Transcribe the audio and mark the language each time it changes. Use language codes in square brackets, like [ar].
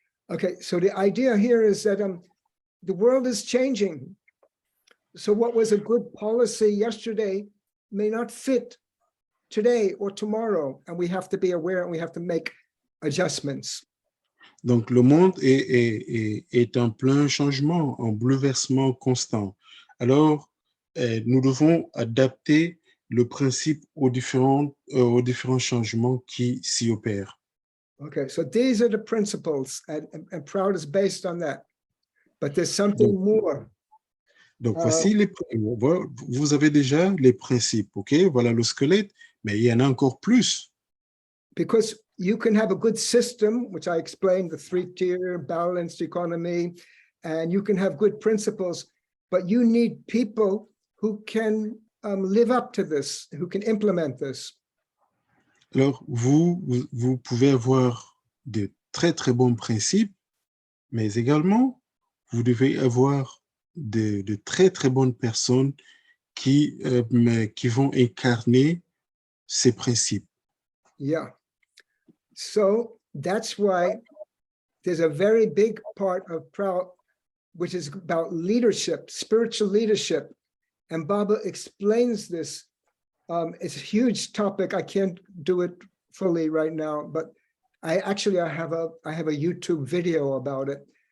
[en] Okay, so the idea here is that the world is changing. So what was a good policy yesterday may not fit today or tomorrow, and we have to be aware and we have to make adjustments. [fr] Donc, le monde est en plein changement, en bouleversement constant. Alors, nous devons adapter le principe aux différents changements qui s'y opèrent. [en] Okay, so these are the principles, and Prout is based on that. But there's something more. [fr] Donc, voici vous avez déjà les principes, OK? Voilà le squelette, mais il y en a encore plus. [en] Because you can have a good system, which I explained, the 3-tier balanced economy, and you can have good principles, but you need people who can live up to this, who can implement this. [fr] Alors, vous pouvez avoir de très, très bons principes, mais également, vous devez avoir de très, très bonnes personnes qui vont incarner ces principes. [en] Yeah. So that's why there's a very big part of Prout, which is about leadership, spiritual leadership. And Baba explains this. It's a huge topic. I can't do it fully right now, but I have a YouTube video about it.